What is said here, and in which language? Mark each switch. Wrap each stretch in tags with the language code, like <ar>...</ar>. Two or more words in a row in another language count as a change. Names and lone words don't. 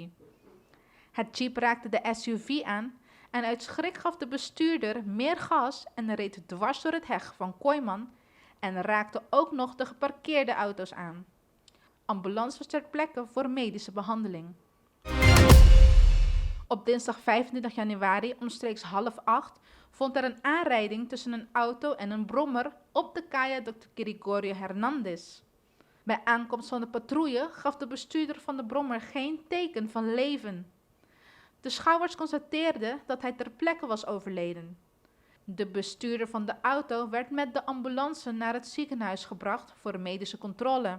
<nl>Het jeep raakte de SUV aan en uit schrik gaf de bestuurder meer gas en reed dwars door het heg van Kooiman en raakte ook nog de geparkeerde auto's aan. Ambulance was ter plekke voor medische behandeling. Op dinsdag 25 januari omstreeks 7:30 vond er een aanrijding tussen een auto en een brommer op de calle Dr. Gregorio Hernandez. Bij aankomst van de patrouille gaf de bestuurder van de brommer geen teken van leven. De schouwers constateerden dat hij ter plekke was overleden. De bestuurder van de auto werd met de ambulance naar het ziekenhuis gebracht voor een medische controle.</nl>